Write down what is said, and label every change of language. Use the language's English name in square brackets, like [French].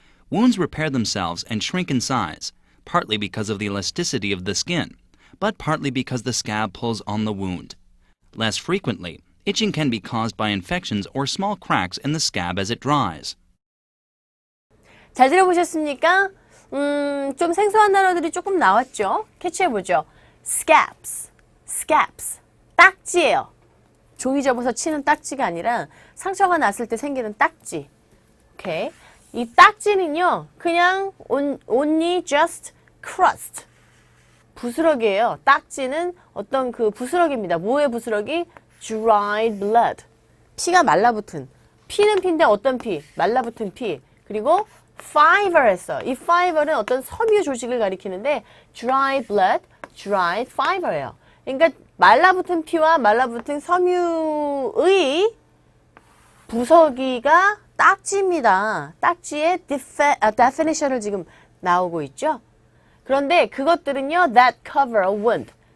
[English] Wounds repair themselves and shrink in size, partly because of the elasticity of the skin, but partly because the scab pulls on the wound. Less frequently, itching can be caused by infections or small cracks in the scab as it dries. [Korean] 잘 들어보셨습니까? 좀 생소한 단어들이 조금 나왔죠? 캐치해보죠. scabs, scabs, 딱지예요. 종이 접어서 치는 딱지가 아니라 상처가 났을 때 생기는 딱지. 오케이. 이 딱지는요, 그냥 [English] only just crust. [Korean] 부스러기예요. 딱지는 어떤 그 부스러기입니다. 뭐의 부스러기? [English] dried blood. [Korean] 피가 말라붙은. 피는 피인데 어떤 피? 말라붙은 피. 그리고 fiber 했어. 이 fiber는 어떤 섬유 조직을 가리키는데 [English] dried blood, dried fiber [Korean] 예요. 그러니까 말라붙은 피와 말라붙은 섬유의 부서기가 딱지입니다. 딱지의 definition을 지금 나오고 있죠. 그런데 그것들은요, [English] that cover a wound.